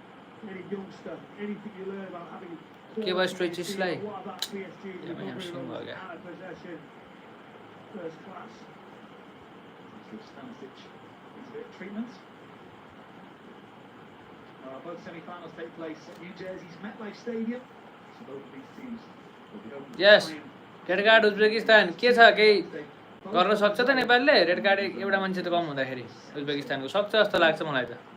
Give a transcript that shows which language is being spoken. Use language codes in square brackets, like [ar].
[ne] के भयो स्ट्रेचिसलाई ह्यामस्ट्रिङ भयो क्या. [en] Both semi-finals take place at New Jersey's MetLife Stadium. So both of these teams will be open. Yes. [ne] Red card Uzbekistan के छ केही गर्न सक्छ त नेपालले. रेड कार्ड एउटा मान्छे त कम हुँदाखेरि उज्बेकिस्तानको सक्छ जस्तो लाग्छ मलाई त.